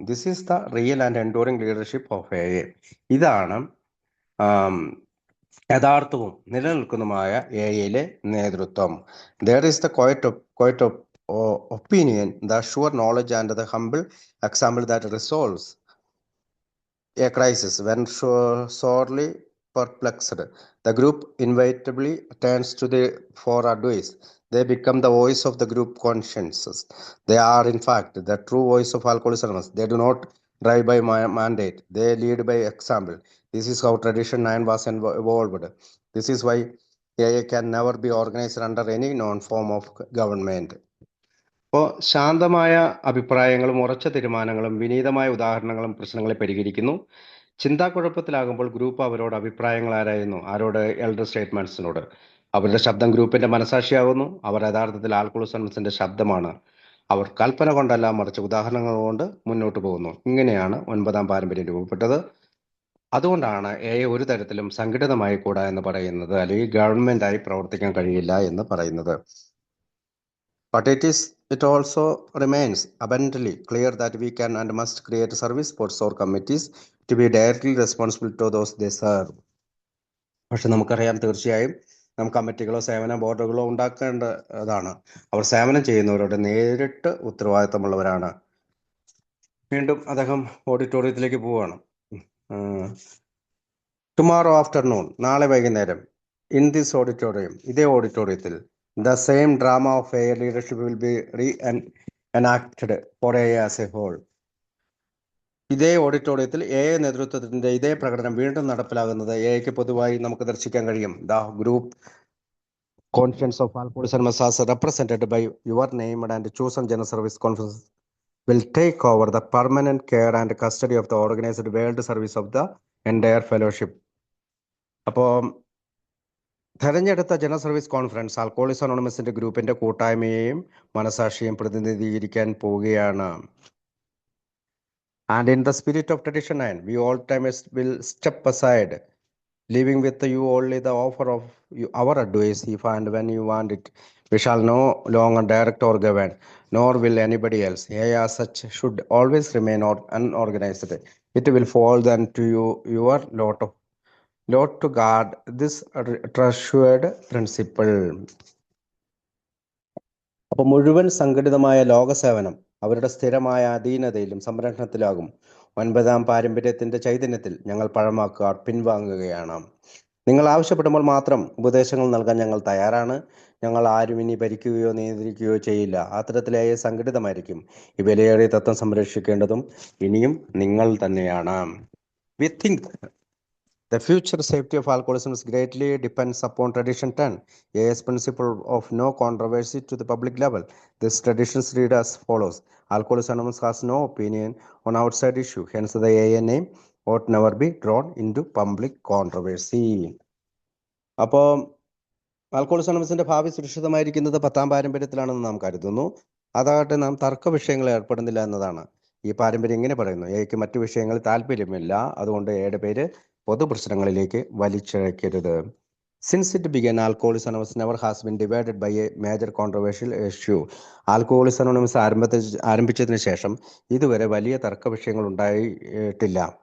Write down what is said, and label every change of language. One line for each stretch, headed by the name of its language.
English: This is the real and enduring leadership of a.
Malayalam: ഇതാണ് യഥാർത്ഥവും നിലനിൽക്കുന്നതുമായ എയിലെ നേതൃത്വം.
English: There is the quiet opinion, the sure knowledge and the humble example that resolves a crisis. When sorely perplexed, the group inevitably turns to for advice. They become the voice of the group consciences. They are in fact the true voice of Alcoholics Anonymous. They do not drive by mandate, they lead by example. This is how tradition 9 was evolved. This is why AA can never be organized under any known form of government.
Malayalam: അപ്പോൾ ശാന്തമായ അഭിപ്രായങ്ങളും ഉറച്ച തീരുമാനങ്ങളും വിനീതമായ ഉദാഹരണങ്ങളും പ്രശ്നങ്ങളെ പരിഹരിക്കുന്നു. ചിന്താക്കുഴപ്പത്തിലാകുമ്പോൾ group അവരോട് അഭിപ്രായങ്ങൾ ആരായുന്നു? ആരോട്? എൽഡർ സ്റ്റേറ്റ്മെന്റ്സിനോട്. അവരുടെ ശബ്ദം ഗ്രൂപ്പിന്റെ മനസാക്ഷിയാകുന്നു. അവർ യഥാർത്ഥത്തിൽ ആൽക്കോഹോളിക് അനോണിമസിന്റെ ശബ്ദമാണ്. അവർ കൽപ്പന കൊണ്ടല്ല, മറിച്ച് ഉദാഹരണങ്ങൾ കൊണ്ട് മുന്നോട്ട് പോകുന്നു. ഇങ്ങനെയാണ് 9ാം പാരമ്പര്യം രൂപപ്പെട്ടത്. അതുകൊണ്ടാണ് എ ഒരു തരത്തിലും സംഘടിതമായി കൂടാ എന്ന് പറയുന്നത്, അല്ലെങ്കിൽ ഗവൺമെന്റായി പ്രവർത്തിക്കാൻ കഴിയില്ല എന്ന് പറയുന്നത്.
English: But it also remains abundantly clear that we can and must create service boards or committees to be directly responsible to those they serve.
Malayalam: പക്ഷെ നമുക്കറിയാം, തീർച്ചയായും നമുക്ക് കമ്മിറ്റികളോ സേവന ബോർഡുകളോ ഉണ്ടാക്കേണ്ടതാണ്. അവർ സേവനം ചെയ്യുന്നവരോട് നേരിട്ട് ഉത്തരവാദിത്തമുള്ളവരാണ്. വീണ്ടും അദ്ദേഹം ഓഡിറ്റോറിയത്തിലേക്ക് പോവുകയാണ്.
English: tomorrow afternoon,
Malayalam: നാളെ വൈകുന്നേരം,
English: in this auditorium,
Malayalam: ഇതേ ഓഡിറ്റോറിയത്തിൽ,
English: the same drama of A leadership will be reenacted for A as a whole.
Malayalam: ഇതേ ഓഡിറ്റോറിയത്തിൽ എ നേതൃത്വത്തിന്റെ ഇതേ പ്രകടനം വീണ്ടും നടപ്പിലാകുന്നത് എക്ക് പൊതുവായി നമുക്ക് ദർശിക്കാൻ കഴിയും.
English: The group conference of Alcoholics Anonymous as represented by your named and chosen general service conference will take over the permanent care and custody of the organized world service of the entire fellowship. അപ്പോൾ
Malayalam: തെരഞ്ഞെടുത്ത general service conference ആൽക്കോളിക്സ് അനോണിമസിന്റെ ഗ്രൂപ്പിന്റെ കൂട്ടായ്മയെയും മനസാക്ഷിയും പ്രതിനിധീകരിക്കാൻ പോവുകയാണ്.
English: And in the spirit of tradition, and we all times will step aside, leaving with you only the offer of our advice if and when you want it. We shall no longer direct or govern, nor will anybody else. AI as such should always remain unorganized. It will fall then to you, your lot to guard this treasured principle.
Malayalam: അപ്പോൾ മുഴുവൻ സംഘടിതമായ ലോകസേവനം അവരുടെ സ്ഥിരമായ അധീനതയിലും സംരക്ഷണത്തിലാകും. 9ാം പാരമ്പര്യത്തിന്റെ ചൈതന്യത്തിൽ ഞങ്ങൾ പഴമാക്കുക പിൻവാങ്ങുകയാണ്. നിങ്ങൾ ആവശ്യപ്പെടുമ്പോൾ മാത്രം ഉപദേശങ്ങൾ നൽകാൻ ഞങ്ങൾ തയ്യാറാണ്. ഞങ്ങൾ ആരും ഇനി ഭരിക്കുകയോ നിയന്ത്രിക്കുകയോ ചെയ്യില്ല. അത്തരത്തിലായ സംഘടിതമായിരിക്കും. ഈ വിലയേറിയ തത്വം സംരക്ഷിക്കേണ്ടതും ഇനിയും നിങ്ങൾ തന്നെയാണ്.
English: We think the future safety of alcoholism greatly depends upon tradition 10, AI's principle of no controversy to the public level. This traditions read as follows. Alcoholics Anonymous has no opinion on outside issue. Hence, the AA name ought never be drawn into public controversy.
Malayalam: അപ്പോൾ ആൽക്കോളിക്സ് അനോണിമസിന്റെ ഭാവി സുരക്ഷിതമായിരിക്കുന്നത് 10ാം പാരമ്പര്യത്തിലാണെന്ന് നാം കരുതുന്നു. അതാകട്ടെ നാം തർക്ക വിഷയങ്ങളിൽ ഏർപ്പെടുന്നില്ല എന്നതാണ്. ഈ പാരമ്പര്യം ഇങ്ങനെ പറയുന്നു: എയ്ക്ക് മറ്റു വിഷയങ്ങളിൽ താല്പര്യമില്ല, അതുകൊണ്ട് എയുടെ പേര് പൊതുപ്രശ്നങ്ങളിലേക്ക് വലിച്ചിഴക്കരുത്.
English: Since it began, Alcoholics Anonymous never has been divided by a major controversial issue.
Malayalam: Alcoholics Anonymous ആരംഭിച്ചതിന് ശേഷം ഇതുവരെ വലിയ തർക്ക വിഷയങ്ങൾ ഉണ്ടായിട്ടില്ല.